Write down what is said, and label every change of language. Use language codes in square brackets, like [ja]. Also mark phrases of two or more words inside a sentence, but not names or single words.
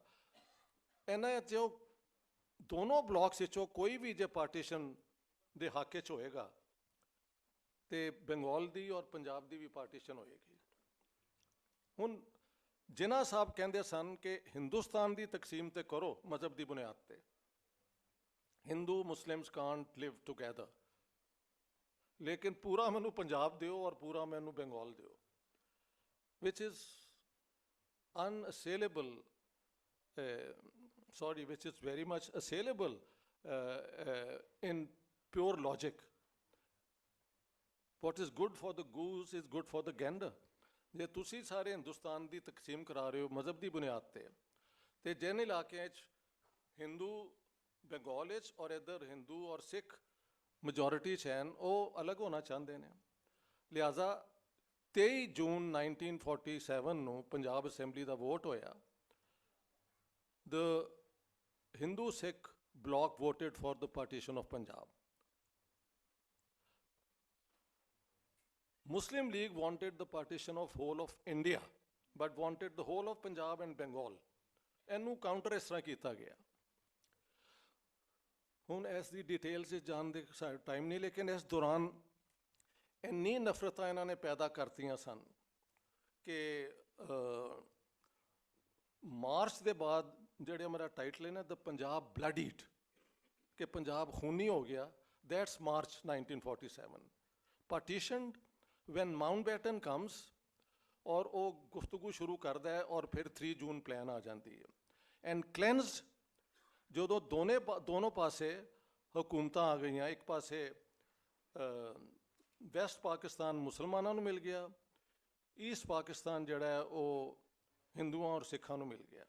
[pa] ਸੋ ਇਸ ਤਰ੍ਹਾਂ ਇਹਨਾਂ 'ਚ ਦੋਨੋਂ ਬਲਾਕਸ ਵਿੱਚੋਂ ਕੋਈ ਵੀ ਜੇ ਪਾਰਟੀਸ਼ਨ ਦੇ ਹੱਕ 'ਚ ਹੋਏਗਾ ਤੇ ਬੰਗਾਲ ਦੀ ਔਰ ਪੰਜਾਬ ਦੀ ਵੀ ਪਾਰਟੀਸ਼ਨ ਹੋਏਗੀ। ਹੁਣ ਜਿਨ੍ਹਾਂ ਸਾਹਿਬ ਕਹਿੰਦੇ ਸਨ ਕਿ ਹਿੰਦੁਸਤਾਨ ਦੀ ਤਕਸੀਮ ਤੇ ਕਰੋ ਮਜ਼ਹਬ ਦੀ ਬੁਨਿਆਦ ਤੇ, [en] Hindu Muslims can't live together, [pa] ਲੇਕਿਨ ਪੂਰਾ ਮੈਨੂੰ ਪੰਜਾਬ ਦਿਓ ਔਰ ਪੂਰਾ ਮੈਨੂੰ ਬੰਗਾਲ ਦਿਓ, [en] which is unassailable, which is very much assailable in pure logic. What is good for the goose is good for the gander. [pa] ਜੇ ਤੁਸੀਂ ਸਾਰੇ ਹਿੰਦੁਸਤਾਨ ਦੀ ਤਕਸੀਮ ਕਰਾ ਰਹੇ ਹੋ ਮਜ਼ਹਬ ਦੀ ਬੁਨਿਆਦ ਤੇ ਜਿਨ ਇਲਾਕਿਆਂ 'ਚ ਹਿੰਦੂ ਬੰਗਾਲ ਵਿੱਚ ਔਰ ਇੱਧਰ ਹਿੰਦੂ ਔਰ ਸਿੱਖ ਮੈਜੋਰਿਟੀ 'ਚ ਹਨ, ਉਹ ਅਲੱਗ ਹੋਣਾ ਚਾਹੁੰਦੇ ਨੇ। ਲਿਹਾਜ਼ਾ 23 ਜੂਨ 1947 ਨੂੰ ਪੰਜਾਬ ਅਸੈਂਬਲੀ ਦਾ ਵੋਟ ਹੋਇਆ। [en] The Hindu Sikh bloc voted for the partition of Punjab. Muslim League wanted the partition of whole of India, but wanted the whole of Punjab and Bengal. [pa] ਇਹਨੂੰ ਕਾਊਂਟਰ ਇਸ ਤਰ੍ਹਾਂ ਕੀਤਾ ਗਿਆ। ਹੁਣ ਇਸ ਦੀ ਡਿਟੇਲਸ 'ਚ ਜਾਣ ਦੇ ਟਾਈਮ ਨਹੀਂ, ਲੇਕਿਨ ਇਸ ਦੌਰਾਨ ਇੰਨੀ ਨਫ਼ਰਤਾਂ ਇਹਨਾਂ ਨੇ ਪੈਦਾ ਕਰਤੀਆਂ ਸਨ ਕਿ ਮਾਰਚ ਦੇ ਬਾਅਦ ਜਿਹੜਾ ਮੇਰਾ ਟਾਈਟਲ ਹੈ ਨਾ, [en] the Punjab blood eat, [pa] ਕਿ ਪੰਜਾਬ ਖੂਨੀ ਹੋ ਗਿਆ, ਦੈਟਸ ਮਾਰਚ 1947। ਪਾਰਟੀਸ਼ਨਡ [en] when Mountbatten comes [pa] ਔਰ ਉਹ ਗੁਫ਼ਤਗੂ ਸ਼ੁਰੂ ਕਰਦਾ ਹੈ ਔਰ ਫਿਰ 3 ਜੂਨ ਪਲਾਨ ਆ ਜਾਂਦੀ ਹੈ। [en] and cleansed [pa] ਜਦੋਂ ਦੋਨੋਂ ਪਾਸੇ ਹਕੂਮਤਾਂ ਆ ਗਈਆਂ, ਇੱਕ ਪਾਸੇ ਵੈਸਟ ਪਾਕਿਸਤਾਨ ਮੁਸਲਮਾਨਾਂ ਨੂੰ ਮਿਲ ਗਿਆ, ਈਸਟ ਪਾਕਿਸਤਾਨ ਜਿਹੜਾ ਹੈ ਉਹ ਹਿੰਦੂਆਂ ਔਰ ਸਿੱਖਾਂ ਨੂੰ ਮਿਲ ਗਿਆ।